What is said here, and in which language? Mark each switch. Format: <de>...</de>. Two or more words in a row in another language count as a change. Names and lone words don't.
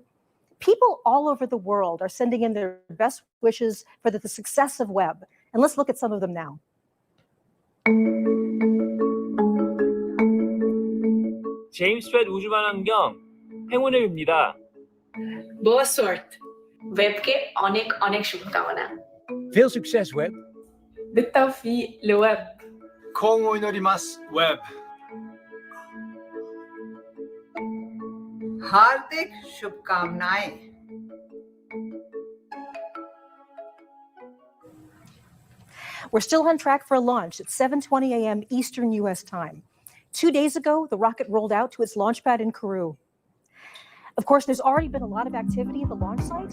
<en>People all over the world are sending in their best wishes for the success of Webb. And let's look at some of them now.</en> <ko>제임스 웹 우주만환경 행운을 빕니다.</ko> <pt>Boa sorte.</pt> <bn>ওয়েবকে অনেক শুভকামনা.</bn> <nl>Veel succes, Webb.</nl> <ar>بالتوفيق لويب.</ar> <ja>コンゴ祈ります, Webb.</ja> <hi>हार्दिक शुभकामनाएं.</hi> <en>We're still on track for a launch at 7:20 a.m. Eastern U.S. time. 2 days ago, the rocket rolled out to its launch pad in Kourou. Of course, there's already been a lot of activity at the launch site.</en>